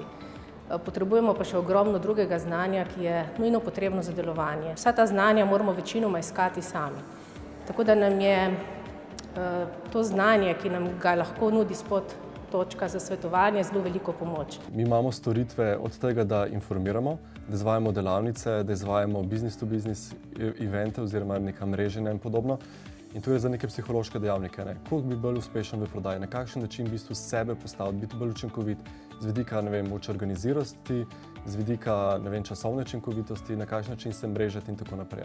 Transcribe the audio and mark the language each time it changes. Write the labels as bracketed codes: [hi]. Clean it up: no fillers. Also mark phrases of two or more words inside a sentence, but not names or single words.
[sl] Potrebujemo pa še ogromno drugega znanja, ki je nujno potrebno za delovanje. Vsa ta znanja moramo večinoma iskati sami. Tako da nam je to znanje, ki nam ga lahko nudi SPOT točka za svetovanje, zelo veliko pomoč. Mi imamo storitve od tega, da informiramo, da izvajamo delavnice, da izvajamo [en] business-to-business [sl] evente oziroma neka mreženja in podobno. In to je za neke psihološke dejavnike. Koliko bi bolj uspešen v prodaji, na kakšen način v bistvu sebe postaviti, biti bolj učinkovit, z vidika organiziranosti, z vidika časovne učinkovitosti, na kakšen način se mrežati in tako naprej.